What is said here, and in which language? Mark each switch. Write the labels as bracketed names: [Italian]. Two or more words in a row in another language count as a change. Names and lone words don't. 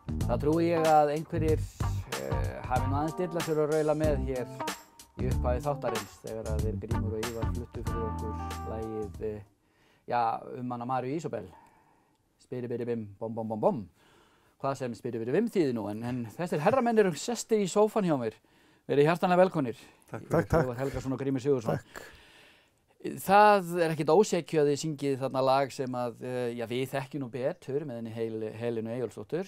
[Icelandic] Það trúi ég að einhverjir hafi nú aðeins dillað sér að raula með hér í upphafi þáttarins þegar að þeir Grímur og Ívar fluttu fyrir okkur lagið hana Maríu Ísabel. Spiri-biri-bim, bom-bom-bom-bom. Hvað sem spiri-biri-bim þýðir nú, en þessir herramenn eru sestir í sófan hjá mér. Verið hjartanlega velkomnir. Takk. Helgason og Grímur Sigurðsson. Takk. Það ekkert ósekju að þið syngið þarna lag sem að við þekkjum nú betur með henni Helenu Eyjólfsdóttur.